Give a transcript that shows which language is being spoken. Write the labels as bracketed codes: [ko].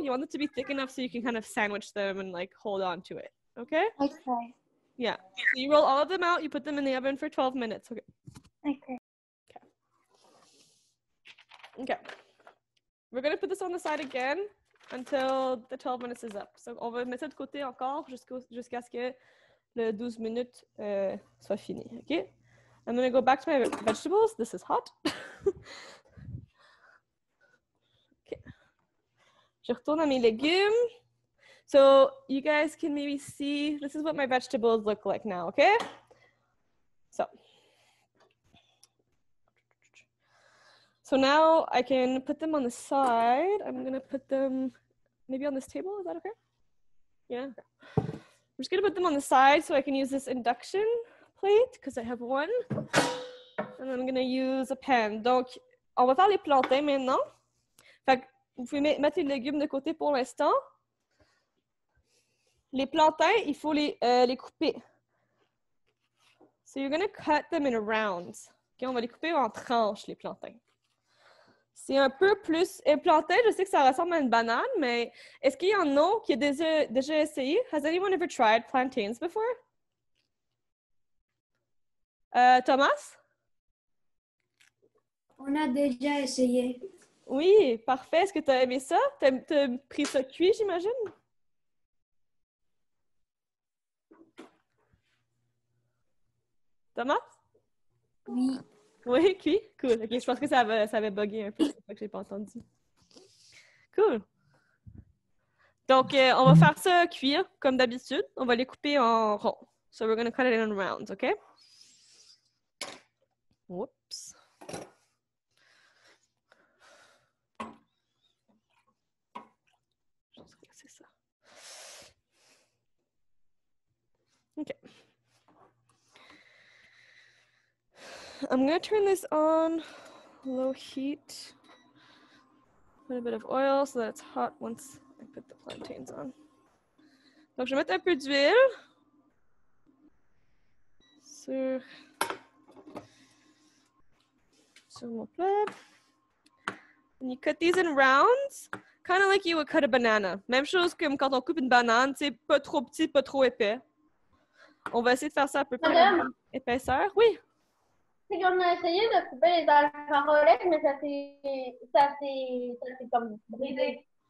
[en] You want it to be thick enough so you can kind of sandwich them and like hold on to it. Okay? Okay. Yeah. So you roll all of them out, you put them in the oven for 12 minutes. Okay. Okay. Okay. We're gonna put this on the side again until the 12 minutes is up. [fr] So on va mettre ça de côté encore jusqu'à ce que le 12 minutes soit fini. Okay? [en] I'm gonna go back to my vegetables. This is hot. Okay. [fr] Je retourne à mes légumes. [en] So you guys can maybe see, this is what my vegetables look like now, okay? So now I can put them on the side. I'm gonna put them maybe on this table, is that okay? Yeah. I'm just gonna put them on the side so I can use this induction plate because I have one. And I'm gonna use a pen. [fr] Donc, on va faire les plantains maintenant. Fait que vous pouvez mettre les légumes de côté pour l'instant. Les plantains, il faut les couper. [en] So you're gonna cut them in rounds. [fr] Okay, on va les couper en tranches, les plantains. C'est un peu plus... Un plantain, je sais que ça ressemble à une banane, mais est-ce qu'il y en a qui a déjà essayé? [en] Has anyone ever tried plantains before? Thomas? [fr] On a déjà essayé. Oui, parfait. Est-ce que tu as aimé ça? T'as pris ça cuit, j'imagine? Thomas? Oui. Oui, cuit? Cool. OK, je pense que ça avait bugué un peu. C'est pour ça que je n'ai pas entendu. Cool. Donc, on va faire ça cuire comme d'habitude. On va les couper en ronds. [en] So, we're going to cut it in rounds, OK? Whoops. [fr] C'est ça. OK. [en] I'm going to turn this on low heat. Put a bit of oil so that it's hot once I put the plantains on. [fr] Donc, je vais mettre un peu d'huile sur mon plat. [en] And you cut these in rounds, kind of like you would cut a banana. [fr] Même chose comme quand on coupe une banane, c'est pas trop petit, pas trop épais. On va essayer de faire ça à peu près la même épaisseur. Oui. C'est qu'on a essayé de couper les alpha-rolettes, mais ça s'est comme brisé.